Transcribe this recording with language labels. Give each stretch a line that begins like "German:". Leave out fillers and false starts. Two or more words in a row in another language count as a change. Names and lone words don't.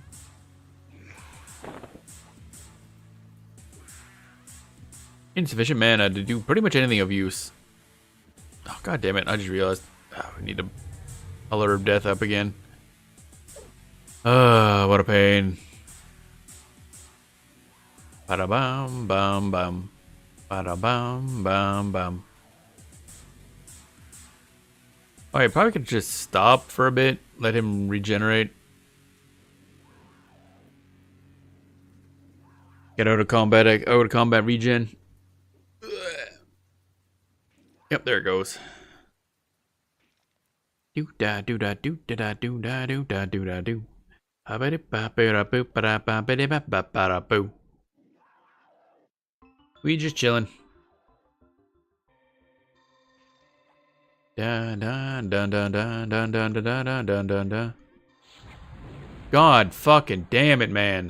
English: Insufficient mana to do pretty much anything of use. Oh, god damn it. I just realized. We need to alert of death up again. What a pain. Bada bam bam bam. Bada bam bam bam. Alright, probably could just stop for a bit. Let him regenerate. Get out of combat regen. Yep, there it goes. Do da do da do da da do da do da do da do. We just chilling. Da da da da da da da da da da da da. God fucking damn it, man.